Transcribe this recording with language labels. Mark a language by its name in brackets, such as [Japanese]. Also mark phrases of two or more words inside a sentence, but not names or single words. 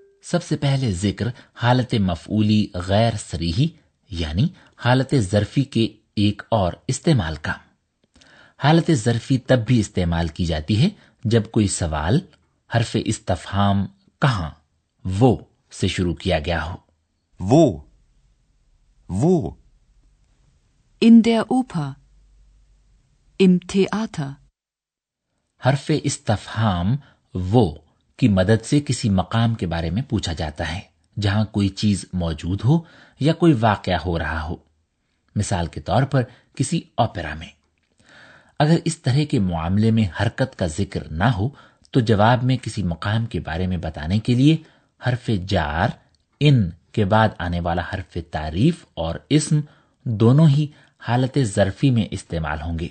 [Urdu] سب سے پہلے ذکر حالت مفعولی غیر صریحی یعنی حالت ظرفی کے ایک اور استعمال کا. حالت ظرفی تب بھی استعمال کی جاتی ہے جب کوئی سوال حرف استفہام کہاں، وو سے شروع کیا گیا ہو. [German] Wo? Wo? In der Oper. Im Theater. [Urdu] حرف استفہام وو کی مدد سے کسی مقام کے بارے میں پوچھا جاتا ہے جہاں کوئی چیز موجود ہو یا کوئی واقعہ ہو رہا ہو. مثال کے طور پر کسی اوپیرا میں اگر اس طرح کے معاملے میں حرکت کا ذکر نہ ہو تو جواب میں کسی مقام کے بارے میں بتانے کے لیے حرف جار اِن کے بعد آنے والا حرف تعریف اور اسم دونوں ہی حالت ظرفی میں استعمال ہوں گے.